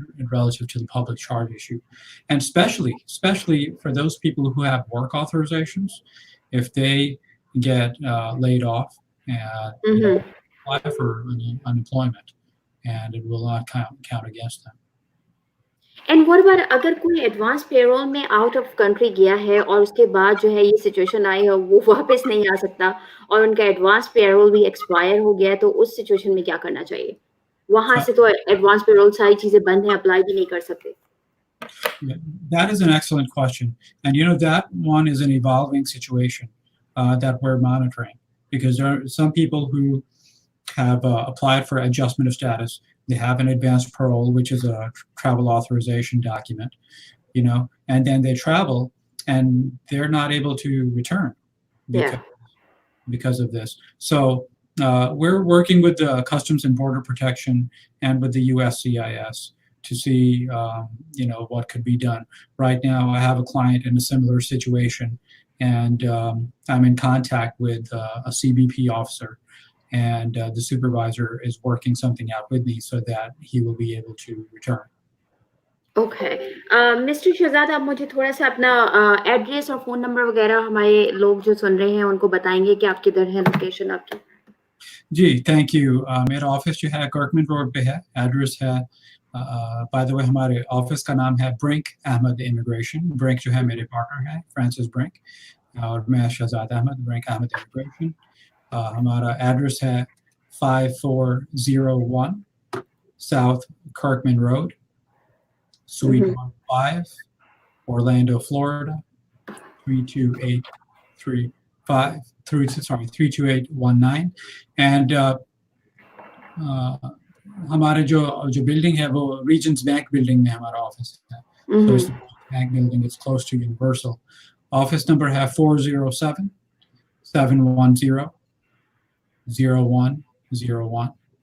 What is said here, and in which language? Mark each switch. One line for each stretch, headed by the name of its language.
English: relative to the public charge issue, and especially for those people who have work authorizations, if they get laid off, apply for unemployment, and it will not count against them.
Hindi: And what about अगर कोई advance payroll में out of country गया है और उसके बाद जो है ये सिचुएशन आई है वो वापस नहीं आ सकता और उनका एडवांस पेरोल भी एक्सपायर हो गया है तो उस सिचुएशन में क्या करना चाहिए वहां से तो एडवांस पेरोल सारी चीजें बंद हैं अप्लाई भी नहीं कर सकते
English: That is an excellent question, and that one is an evolving situation that we're monitoring, because there are some people who have applied for adjustment of status. They have an advanced parole, which is a travel authorization document, and then they travel and they're not able to return because of this. So we're working with the Customs and Border Protection and with the USCIS to see, what could be done. Right now, I have a client in a similar situation, and I'm in contact with a CBP officer, and the supervisor is working something out with me so that he will be able to return. Okay. Mr.
Hindi: Shahzad, आप मुझे थोड़ा सा अपना address और phone number वगैरह हमारे लोग जो सुन रहे हैं उनको बताएंगे कि आप किधर हैं लोकेशन आपकी जी थैंक यू मेरा ऑफिस जो है कर्कमैन रोड पे है एड्रेस है बाय द वे हमारे ऑफिस का नाम है ब्रिंक अहमद इमिग्रेशन ब्रिंक जो है मेरे पार्टनर है फ्रांसिस ब्रिंक और मैं शहजाद अहमद ब्रिंक अहमद इमिग्रेशन हमारा एड्रेस है 5401 South Kirkman Road, Suite 15, Orlando, Florida 32819. And हमारे जो बिल्डिंग है वो रीजेंस बैंक बिल्डिंग में हमारा ऑफिस है
English: so it's the bank building, it's close to Universal.
Hindi: Office number है 407-710-0101.